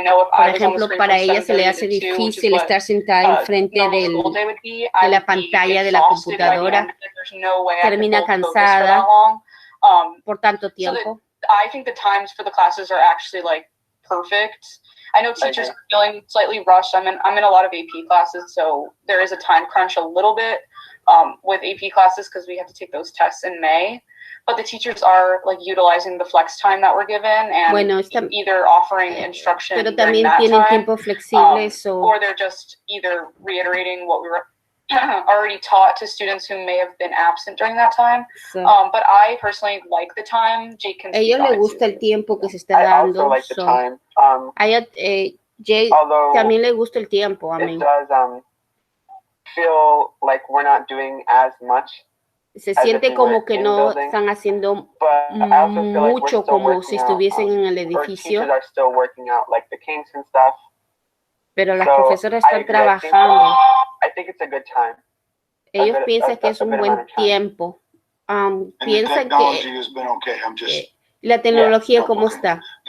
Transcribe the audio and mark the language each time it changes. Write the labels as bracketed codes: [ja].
[es] Por ejemplo, para ella se le hace difícil estar sentada enfrente de la pantalla de la computadora. Termina cansada por tanto tiempo. [en] I think the times for the classes are actually like perfect. I know teachers are feeling slightly rushed. I'm in a lot of AP classes, so there is a time crunch a little bit with AP classes because we have to take those tests in May. But the teachers are like utilizing the flex time that we're given and either offering instruction [es] pero también tienen tiempo flexible, [en] or they're just either reiterating what we were already taught to students who may have been absent during that time. But I personally like the time. Jake can. [es] A ellos les gusta el tiempo que se está dando. [en] I also like the time. [es] Jake también le gusta el tiempo. [en] It does feel like we're not doing as much. [es] Se siente como que no están haciendo mucho como si estuviesen en el edificio. Pero las profesoras están trabajando. Ellos piensan que es un buen tiempo. Piensan que la tecnología, ¿cómo está?